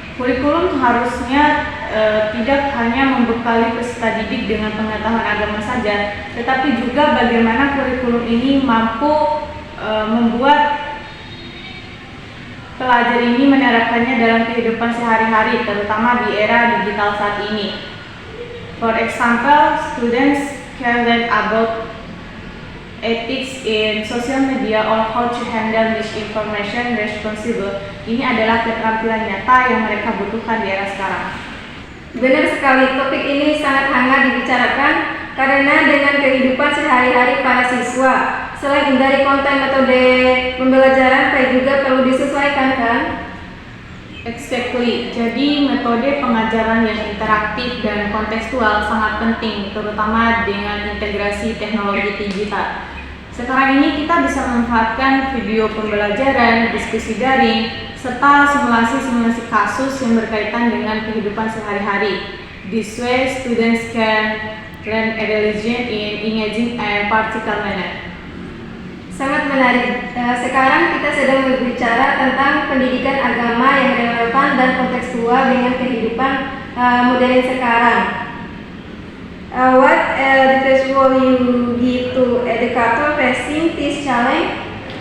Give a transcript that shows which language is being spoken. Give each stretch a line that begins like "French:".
Indonesian: Kurikulum harusnya tidak hanya membekali peserta didik dengan pengetahuan agama saja, tetapi juga bagaimana kurikulum ini mampu membuat pelajar ini menerapkannya dalam kehidupan sehari-hari, terutama di era digital saat ini.
English: For example, students can learn about ethics in social media or how to handle misinformation responsibly.
Indonesian: Ini adalah keterampilan nyata yang mereka butuhkan di era sekarang. Benar sekali, topik ini sangat hangat dibicarakan karena dengan kehidupan sehari-hari para siswa. Selain dari konten metode pembelajaran, PAI juga perlu disesuaikan kan?
English: Exactly.
Indonesian: Jadi metode pengajaran yang interaktif dan kontekstual sangat penting, terutama dengan integrasi teknologi digital. Sekarang ini kita bisa memanfaatkan video pembelajaran, diskusi daring, serta simulasi-simulasi kasus yang berkaitan dengan kehidupan sehari-hari.
English: This way, students can learn a religion in engaging and practical manner.
Indonesian: Sangat menarik. Sekarang kita sedang berbicara tentang pendidikan agama yang relevan dan kontekstual dengan kehidupan modern sekarang.
English: What advice will you give to educator facing this challenge?